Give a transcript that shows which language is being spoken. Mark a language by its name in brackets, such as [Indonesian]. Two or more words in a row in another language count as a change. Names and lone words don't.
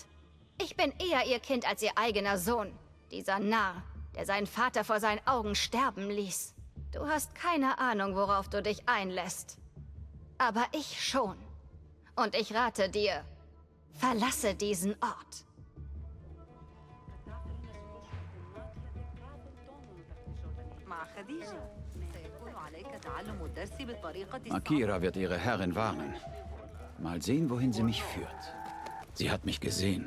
[German] Ich bin eher ihr Kind als ihr eigener Sohn. Dieser Narr, der seinen Vater vor seinen Augen sterben ließ. Du hast keine Ahnung, worauf du dich einlässt. Aber ich schon. Und ich rate dir, verlasse diesen Ort. [Arabic] مع خديجة سيكون عليك تعلم الدرس بالطريقة [German] Akira wird ihre Herrin warnen. Mal sehen, wohin sie mich führt. Sie hat mich gesehen.